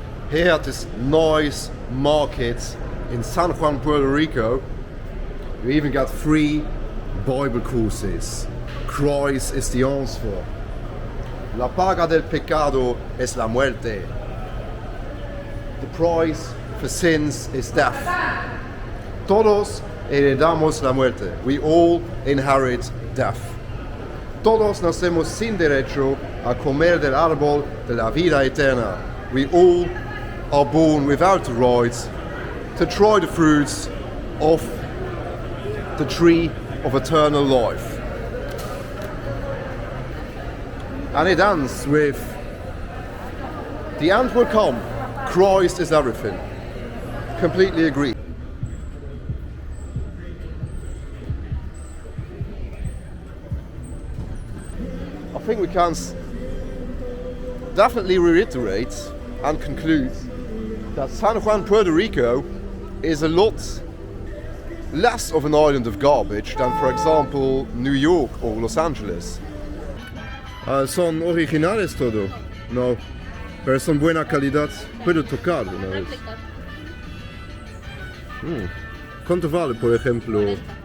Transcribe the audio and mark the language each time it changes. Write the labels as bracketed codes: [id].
[en] Here at this nice market in San Juan, Puerto Rico, you even got free Bible courses. Christ is the answer. [es] La paga del pecado es la muerte. [en] The price for sins is death. [es] Todos heredamos la muerte. [en] We all inherit death. [es] Todos nacemos sin derecho a comer del árbol de la vida eterna. [en] We all are born without the right to try the fruits of the tree of eternal life. And it ends with, the end will come, Christ is everything. Completely agree. I think we can definitely reiterate and conclude that San Juan, Puerto Rico is a lot less of an island of garbage than, for example, New York or Los Angeles. [es] Son originales todo. No, pero son buena calidad. Puedo tocar una vez. ¿Cuánto vale, por ejemplo?